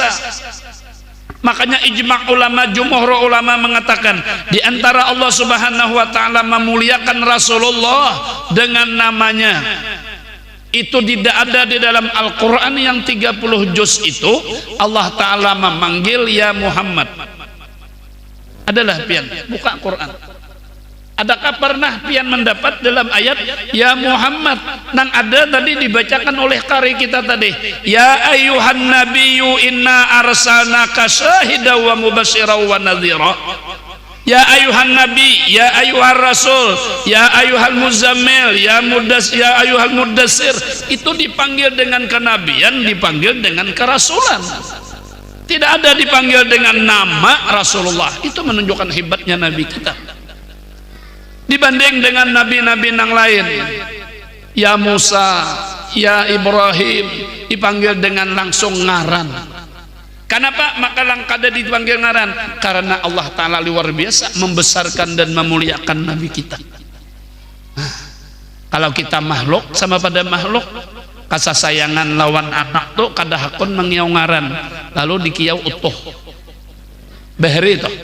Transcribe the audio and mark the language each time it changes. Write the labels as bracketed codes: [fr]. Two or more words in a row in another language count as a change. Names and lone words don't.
[id] Makanya ijma' ulama, jumhur ulama mengatakan di antara Allah [ar] سبحانه وتعالى [id] memuliakan Rasulullah dengan namanya itu tidak ada di dalam Al-Qur'an yang 30 juz itu [ar] الله تعالى [id] memanggil ya Muhammad. [bjn] Adalah pian buka Quran. Adakah pernah pian mendapat dalam ayat ya Muhammad nang ada tadi dibacakan oleh kari kita tadi [ar] يا أيها النبي إنا أرسلناك شاهدا ومبشرا ونذيرا. يا أيها النبي، يا أيها الرسول، يا أيها المزمل، يا أيها المدثر, [id] itu dipanggil dengan kenabian, dipanggil dengan kerasulan. Tidak ada dipanggil dengan nama Rasulullah. Itu menunjukkan hebatnya nabi kita dibanding dengan nabi-nabi yang lain. [bjn] Ya Musa, ya Ibrahim dipanggil dengan langsung ngaran. Kenapa maka langkada dipanggil ngaran? [id] Karena [ar] الله تعالى [id] luar biasa membesarkan dan memuliakan nabi kita. [bjn] Kalau kita makhluk sama pada makhluk, kasasayangan lawan anak tuh kadahakun mengiau ngaran lalu dikiau utuh behri itu.